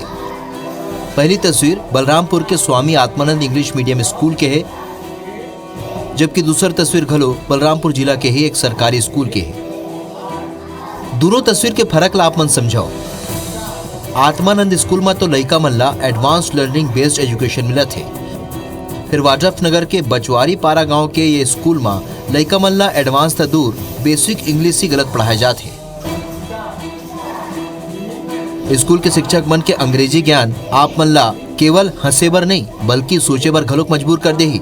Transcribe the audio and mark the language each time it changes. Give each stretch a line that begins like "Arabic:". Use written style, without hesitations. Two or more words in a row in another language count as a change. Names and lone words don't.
Chhattisgarhi: पहली तस्वीर बलरामपुर के स्वामी आत्मानंद इंग्लिश मीडियम स्कूल के है, जबकि दूसरी तस्वीर घलो बलरामपुर जिला के ही एक सरकारी स्कूल के है। दोनों तस्वीर के फर्क ला आप मन समझाओ। आत्मानंद स्कूल में तो लइका मन ला
English: advance learning based education
Chhattisgarhi: मिला थे। फिर वाजफनगर के बचवारी पारा गांव के ये स्कूल में लइका मन ला एडवांस त दूर
English: basic English
Chhattisgarhi: ही गलत पढ़ाए जाते। स्कूल के शिक्षक मन के अंग्रेजी ज्ञान आप मन ला केवल हंसे बर नहीं बल्कि सोचे बर घलोक मजबूर कर दे ही।